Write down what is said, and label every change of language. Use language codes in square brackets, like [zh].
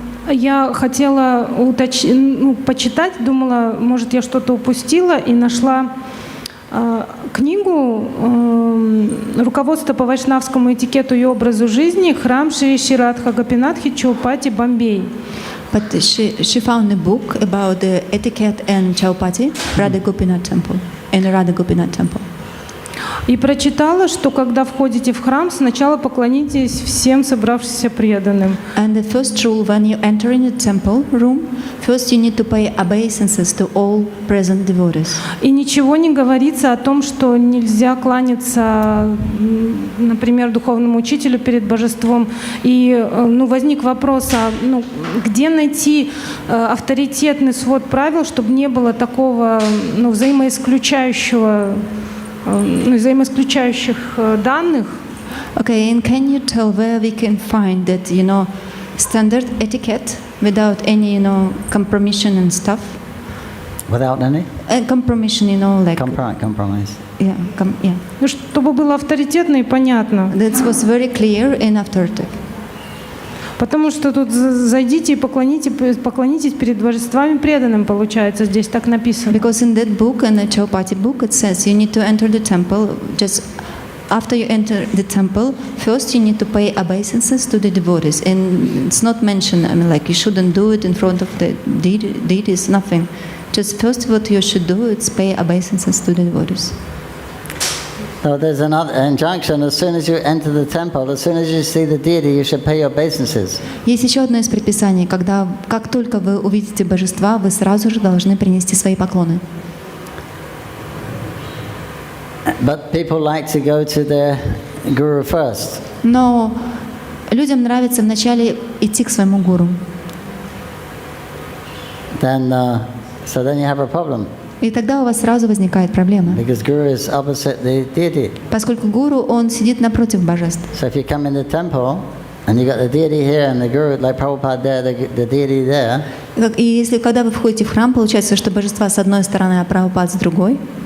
[ru] Я хотела почитать, думала, может, я что-то упустила, и нашла книгу «Руководство по вайшнавскому этикету и образу жизни. Храм Шри Ширадха Гопинатхи Чаупати, Бомбей». [en] But she found a book about the etiquette and Chaupati, Radha Gopinath temple, in the Radha Gopinath temple. [ru] И прочитала, что когда входите в храм, сначала поклонитесь всем собравшимся преданным. [en] And the first rule when you enter in the temple room, first you need to pay obeisances to all present devotees. [ru] И ничего не говорится о том, что нельзя кланяться, например, духовному учителю перед божеством. И возник вопрос, где найти авторитетный свод правил, чтобы не было такого взаимоисключающих данных. [en] Okay, and can you tell where we can find that, standard etiquette without any, compromission and stuff? Without any? Compromission, like... Compromise. Yeah, yeah. [ru] Чтобы было авторитетно и понятно. [en] That was very clear and authoritative. [ru] Потому что тут зайдите и поклонитесь перед божествами преданным, получается, здесь так написано. [en] Because in that book, in the Chaupati book, it says you need to enter the temple. Just after you enter the temple, first you need to pay obeisances to the devotees. And it's not mentioned, like you shouldn't do it in front of the deities, nothing. Just first what you should do is pay obeisances to the devotees. So there's another injunction: as soon as you enter the temple, as soon as you see the deity, you should pay your obeisances. [ru] Есть еще одно из предписаний, как только вы увидите божества, вы сразу же должны принести свои поклоны. [en] But people like to go to their guru first. [ru] Но людям нравится вначале идти к своему гуру. [en] Then you have a problem. [ru] И тогда у вас сразу возникает проблема. [en] Because guru is opposite the deity. [ru] Поскольку гуру, он сидит напротив божеств. [en] So if you come in the temple and you got the deity here and the guru, like Prabhupada there, the deity there. [ru] И если когда вы входите в храм, получается, что божества с одной стороны, а Прабхупад с другой.